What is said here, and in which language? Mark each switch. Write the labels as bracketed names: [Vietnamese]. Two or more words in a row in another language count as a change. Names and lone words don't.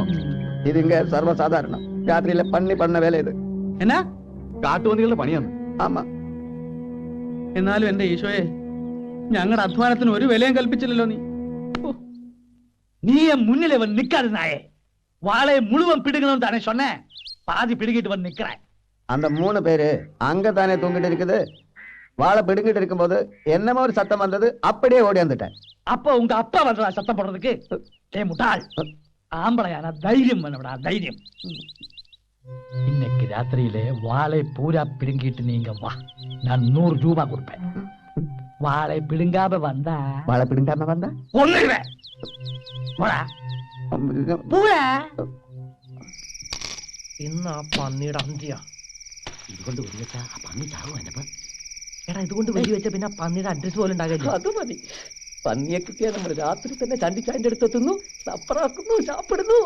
[Tamil] இதிங்க சர்வசாதாரணம். ராத்திரியிலே பன்னி பண்ண வேலை இது. [Malayalam] എന്നാ കാട്ടുപന്നികളുടെ പണിയാണ്. ആമാ. എന്നാലും എന്റെ ഈശോയെ, ഞങ്ങളുടെ അധ്വാനത്തിന് ഒരു വിലയും കൽപ്പിച്ചില്ലല്ലോ നീ. [Tamil] நீ முன்னில வந்து நிக்காது நாயே. வாழையை முழுவன் பிடுங்கணும் தானே சொன்னேன். பாதி பிடுங்கிட்டு வந்து நிக்கிறேன். அந்த 3 பேரு அங்கதானே தூங்கிட்டு இருக்குது. வாழை பிடுங்கிட்டு இருக்கும்போது என்னமோ ஒரு சத்தம் வந்தது. அப்படியே ஓடி வந்துட்டேன். அப்ப உங்க அப்பா வந்தா சத்தம் போடுறதுக்கு? ஏ முட்டாள், ஆம்பளையான தைரியம் வேணும்டா, தைரியம். இன்னைக்கு ராத்திரியிலே வாழை பூரா பிடுங்கிட்டு நீங்க வா, நான் 100 ரூபாய் கொடுப்பேன். வாழை பிடுங்காம வந்தா வாழை பிடுங்காம வந்தா கொன்னுடுவேன். [Malayalam] പോടാ പോടാ. ഇന്ന് ആ പന്നിയുടെ അന്ത്യ. ഇതുകൊണ്ട് വെടിവെച്ചാ ആ പന്നി ചാവും. എന്നപ്പ എടാ ഇതുകൊണ്ട് വെടിവെച്ച പിന്നെ പന്നിയുടെ അഡ്രസ് പോലും ഉണ്ടാകില്ല. അത് മതി. പന്നിയെ കിട്ടിയാൽ നമ്മൾ രാത്രി തന്നെ ചണ്ടിച്ചായന്റെ അടുത്ത് എത്തുന്നു, സപ്പറാക്കുന്നു, ചാപ്പിടുന്നു.